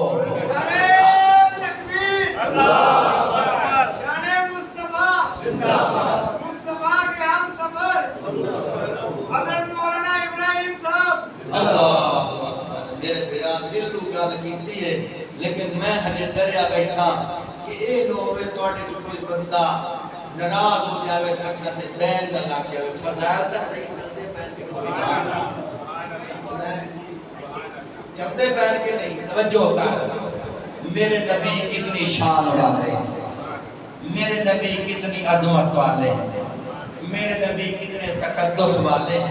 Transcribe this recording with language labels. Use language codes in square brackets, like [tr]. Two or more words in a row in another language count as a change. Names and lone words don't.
[ur] شان مصطفیٰ زندہ باد، مصطفیٰ کے ہم سفر حضرت مولانا ابراہیم صاحب۔ [pa] اللہ میرے بیان دل لو گل کیتی ہے لیکن میں ہجے دریا بیٹھا کہ اے لوے تواڈے جو کوئی بندہ ناراض ہو جاوے اکھاں تے بین نہ لگ جاوے، فضائل دا صحیح چلدے پین کے کوئی چلدے پین کے نہیں، توجہ کر۔ [ur] میرے نبی کتنی شان والے ہیں، میرے نبی کتنی عظمت والے ہیں، میرے نبی کتنے تقدس والے ہیں۔